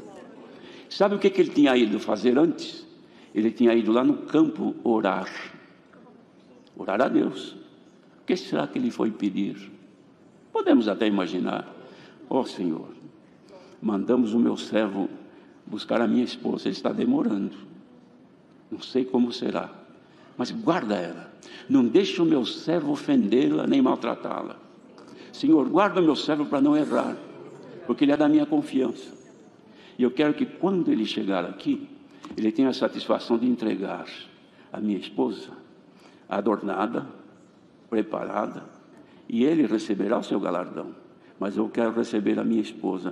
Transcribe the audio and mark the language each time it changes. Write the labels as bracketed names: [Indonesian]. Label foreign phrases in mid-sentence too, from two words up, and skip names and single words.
[Portuguese] Sabe o que ele tinha ido fazer antes? Ele tinha ido lá no campo orar a Deus. O que será que ele foi pedir? Podemos até imaginar: ó Senhor, mandamos o meu servo buscar a minha esposa, ele está demorando, não sei como será, mas guarda ela, não deixe o meu servo ofendê-la nem maltratá-la. Senhor, guarda o meu servo para não errar, porque ele é da minha confiança, e eu quero que quando ele chegar aqui, ele tenha a satisfação de entregar a minha esposa adornada, preparada, e ele receberá o seu galardão, mas eu quero receber a minha esposa.